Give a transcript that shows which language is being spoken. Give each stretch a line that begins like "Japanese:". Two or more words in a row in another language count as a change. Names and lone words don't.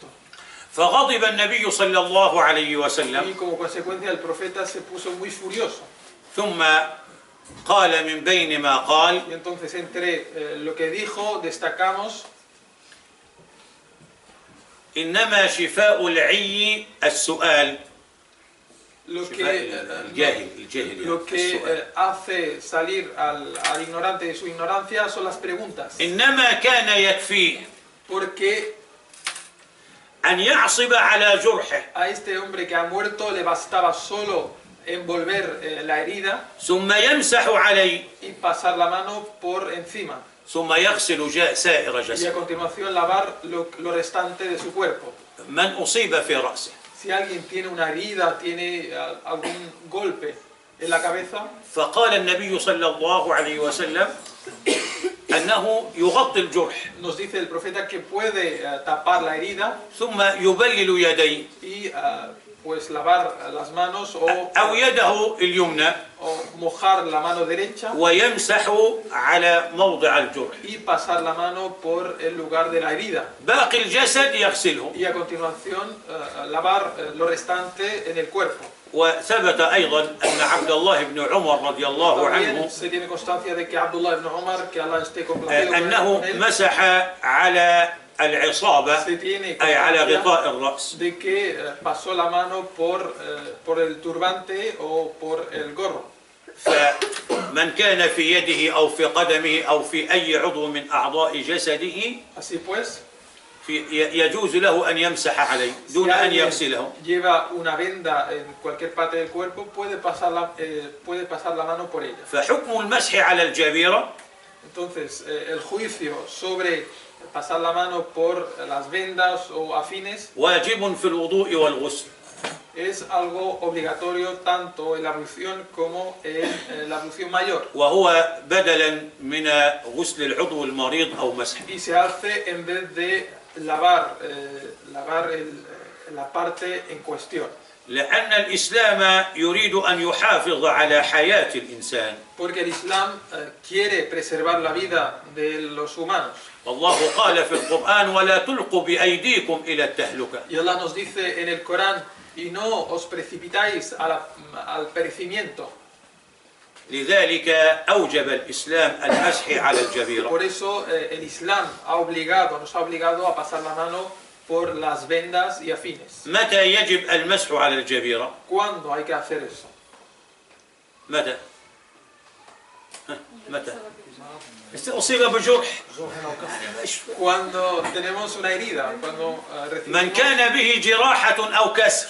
Arabic: فغضب النبي صلى الله عليه
Spanish: Y
Arabic: وسلم
Spanish: como consecuencia el profeta se puso muy furioso.
Arabic: ثم قال من بين ما قال
Spanish: Y entonces entre lo que dijo destacamos
Arabic: إنما شفاء العي السؤال.
Spanish: lo
Arabic: الجاهل
Spanish: que
Arabic: السؤال.
Spanish: hace salir al ignorante de su ignorancia son las preguntas.
Arabic: إنما كان يكفيه
Spanish: Porque
Arabic: أن يعصب على جرحه
Spanish: a este hombre que ha muerto le bastaba solo envolver la herida
Arabic: ثم يمسح عليه
Spanish: y pasar la mano por encima.
Arabic: ثم يغسل سائر
Spanish: Y a
Arabic: جسده.
Spanish: continuación lavar lo restante de su cuerpo.
Arabic: من أصيب في رأسه
Spanish: Si alguien tiene una herida, tiene algún golpe en la cabeza,
Arabic: فقال النبي صلى الله عليه وسلم أنه يغطي الجرح
Spanish: nos dice el profeta que puede tapar la herida
Arabic: ثم يبلل يديه
Spanish: y pues lavar las manos
Arabic: أو يده اليمنى
Spanish: o mojar la mano derecha
Arabic: ويمسح على موضع الجرح.
Spanish: y pasar la mano por el lugar de la herida.
Arabic: باقي الجسد يغسله.
Spanish: Y a continuación lavar lo restante en el cuerpo.
Arabic: وثبت أيضا أن عبد الله بن عمر رضي الله عنه
Spanish: También se tiene constancia de que Abdullah ibn Umar, que Allah esté complacido
Arabic: أنه
Spanish: con él,
Arabic: مسح على العصابة
Spanish: se tiene
Arabic: أي على
Spanish: constancia
Arabic: غطاء الرأس.
Spanish: de que pasó la mano por el turbante o por el gorro.
Arabic: فمن كان في يده أو في قدمه أو في أي عضو من أعضاء جسده
Spanish: Así pues,
Arabic: يجوز له أن يمسح عليه
Spanish: si
Arabic: دون أن
Spanish: alguien
Arabic: يغسله.
Spanish: lleva una venda en cualquier parte del cuerpo, puede pasar la mano por ella.
Arabic: فحكم المسح على الجبيرة
Spanish: Entonces, el juicio sobre pasar la mano por las vendas o afines
Arabic: واجب في الوضوء والغسل.
Spanish: es algo obligatorio tanto en la ablución como en la ablución mayor.
Arabic: وهو بدلا من غسل العضو المريض أو مسحه.
Spanish: Y se hace en vez de lavar la parte en cuestión.
Arabic: لأن الإسلام يريد أن يحافظ على حياة الإنسان.
Spanish: Porque el Islam quiere preservar la vida de los humanos.
Arabic: والله قال في القرآن ولا تلقوا بأيديكم إلى التهلكة.
Spanish: Y Allah nos dice en el Corán, y no os precipitáis al perecimiento.
Arabic: لذلك أوجب الإسلام المسح على الجبيرة.
Spanish: Por eso el Islam nos ha obligado a pasar la mano por las vendas y afines.
Arabic: متى يجب المسح على الجبيرة؟
Spanish: ¿Cuándo hay que hacer eso?
Arabic: متى؟ متى؟ أصيب بجرح.
Spanish: Cuando tenemos una herida, cuando
Arabic: من
Spanish: recibimos,
Arabic: كان به جراحة أو كسر